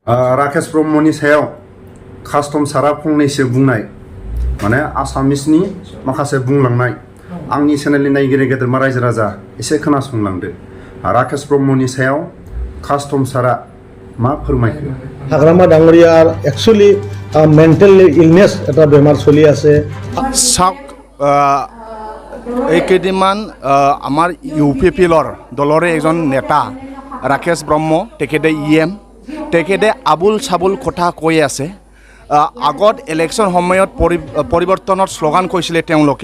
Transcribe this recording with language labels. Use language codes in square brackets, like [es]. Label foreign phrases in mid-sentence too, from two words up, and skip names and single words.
[brx] राकेश ब्रह्मनि सायाव कास्टम सारा फंनैसो बुंनाय माने आसामिसनि माखासे बुंलांनाय आंनि चेनेलनि नायगिरि गेदेरमा रायजो राजा एसे खोनासंलांदो। राकेश ब्रह्मनि सायाव कास्टम सारा मा फोरमायखो? [as] হাগ্ৰামা ডাঙৰীয়াৰ [en] actually mental illness [as] এটা বেমাৰ চলি আছে। চাওক এই কেইদিনমান আমাৰ ইউপিপিএলৰ দলৰে এজন নেতা ৰাকেশ ব্ৰহ্ম তেখেতে তেখেতে আবুল চাবুল কথা কৈ আছে। আগত ইলেকশ্যন সময়ত পৰিৱৰ্তনৰ শ্লোগান কৈছিলে তেওঁলোকে।